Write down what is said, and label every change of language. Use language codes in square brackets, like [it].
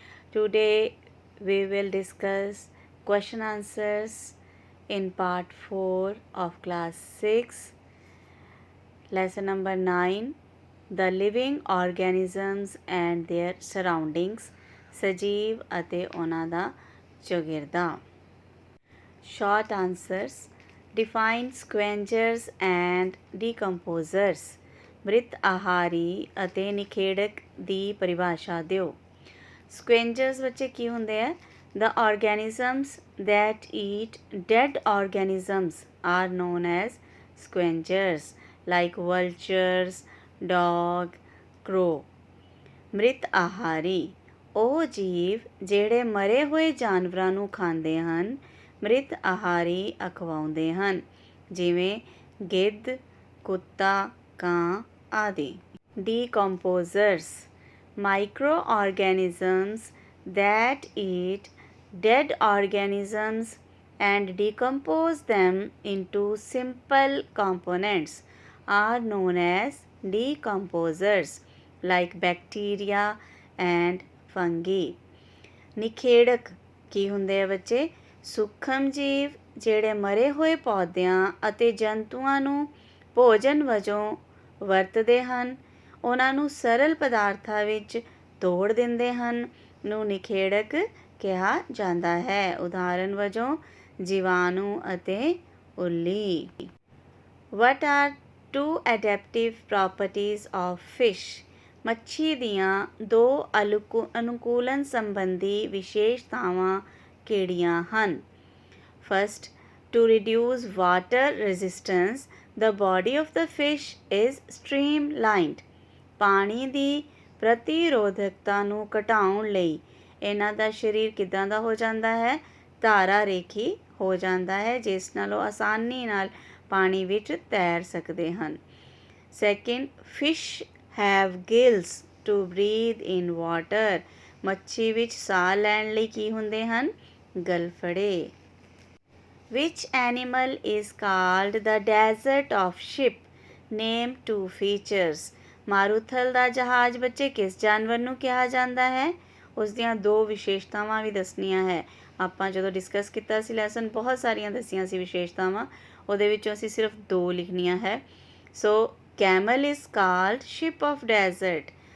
[en] Today, we will discuss question answers in part 4 of class 6, lesson number 9, The Living Organisms and Their Surroundings, [pa] ਸਜੀਵ ਅਤੇ ਉਹਨਾਂ ਦਾ ਚੌਗਿਰਦਾ. [en] Short answers. Define scavengers and decomposers. [pa] ਮ੍ਰਿਤ ਆਹਾਰੀ ਅਤੇ ਨਿਖੇੜਕ ਦੀ ਪਰਿਭਾਸ਼ਾ ਦਿਓ. Scavengers ਬੱਚੇ ਕੀ ਹੁੰਦੇ ਆ? [en] The organisms that eat dead organisms are known as scavengers, like vultures, dog, crow. [pa] ਮ੍ਰਿਤ ਆਹਾਰੀ ਉਹ ਜੀਵ ਜਿਹੜੇ ਮਰੇ ਹੋਏ ਜਾਨਵਰਾਂ ਨੂੰ ਖਾਂਦੇ ਹਨ, ਮ੍ਰਿਤ ਆਹਾਰੀ ਅਖਵਾਉਂਦੇ ਹਨ, ਜਿਵੇਂ ਗਿੱਧ, ਕੁੱਤਾ, ਕਾਂ ਆਦਿ. [en] Decomposers, microorganisms that eat dead organisms and decompose them into simple components are known as decomposers, like bacteria and fungi. [pa] ਨਿਖੇੜਕ ਕੀ ਹੁੰਦੇ ਆ ਬੱਚੇ? ਸੂਖਮ ਜੀਵ ਜਿਹੜੇ ਮਰੇ ਹੋਏ ਪੌਦਿਆਂ ਅਤੇ ਜੰਤੂਆਂ ਨੂੰ ਭੋਜਨ ਵਜੋਂ ਵਰਤਦੇ ਹਨ, ਉਹਨਾਂ ਨੂੰ ਸਰਲ ਪਦਾਰਥਾਂ ਵਿੱਚ ਤੋੜ ਦਿੰਦੇ ਹਨ, ਨੂੰ ਨਿਖੇੜਕ ਕਿਹਾ ਜਾਂਦਾ ਹੈ. ਉਦਾਹਰਨ ਵਜੋਂ ਜੀਵਾਣੂ ਅਤੇ ਉੱਲੀ. [en] What are two adaptive properties of fish? [pa] ਮੱਛੀ ਦੀਆਂ ਦੋ ਅਨੁਕੂਲਨ ਸੰਬੰਧੀ ਵਿਸ਼ੇਸ਼ਤਾਵਾਂ ਕਿਹੜੀਆਂ ਹਨ? [en] First, to reduce water resistance, the body of the fish is streamlined. [pa] ਪਾਣੀ ਦੀ ਪ੍ਰਤੀਰੋਧਕਤਾ ਨੂੰ ਘਟਾਉਣ ਲਈ ਇਹਨਾਂ ਦਾ ਸਰੀਰ ਕਿੱਦਾਂ ਦਾ ਹੋ ਜਾਂਦਾ ਹੈ? ਧਾਰਾ ਰੇਖੀ ਹੋ ਜਾਂਦਾ ਹੈ, ਜਿਸ ਨਾਲ ਉਹ ਆਸਾਨੀ ਨਾਲ ਪਾਣੀ ਵਿੱਚ ਤੈਰ ਸਕਦੇ ਹਨ. [en] Second, fish have gills to breathe in water. [pa] ਮੱਛੀ ਵਿੱਚ ਸਾਹ ਲੈਣ ਲਈ ਕੀ ਹੁੰਦੇ ਹਨ? ਗਲਫੜੇ. [en] Which animal is called the desert of ship? Name two features. [pa] ਮਾਰੂਥਲ ਦਾ ਜਹਾਜ਼ ਬੱਚੇ ਕਿਸ ਜਾਨਵਰ ਨੂੰ ਕਿਹਾ ਜਾਂਦਾ ਹੈ? ਉਸ ਦੀਆਂ ਦੋ ਵਿਸ਼ੇਸ਼ਤਾਵਾਂ ਵੀ ਦੱਸਣੀਆਂ ਹੈ. ਆਪਾਂ ਜਦੋਂ ਡਿਸਕਸ ਕੀਤਾ ਸੀ ਲੈਸਨ, ਬਹੁਤ ਸਾਰੀਆਂ ਦੱਸੀਆਂ ਸੀ ਵਿਸ਼ੇਸ਼ਤਾਵਾਂ, ਉਹਦੇ ਵਿੱਚੋਂ ਅਸੀਂ ਸਿਰਫ ਦੋ ਲਿਖਣੀਆਂ ਹੈ. [en] So camel is called ship of desert.